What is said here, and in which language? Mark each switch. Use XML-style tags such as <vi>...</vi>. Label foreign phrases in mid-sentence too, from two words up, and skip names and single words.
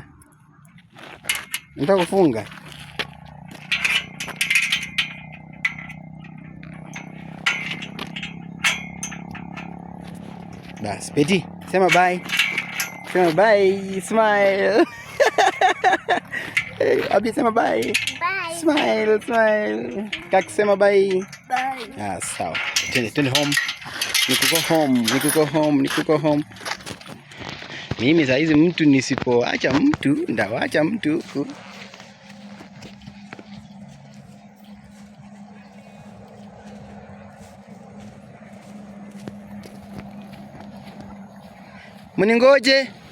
<sw>Nataka kufunga. Bas, Peti, sema bye. Sema bye, smile. Abi sema bye. Bye. Smile. Kaki sema bye. Bye. Sawa. Twende home. Nikuko home. Mimi saa hizi mtu nisipoacha mtu, ndawacha mtu huku. Mningoje.</sw>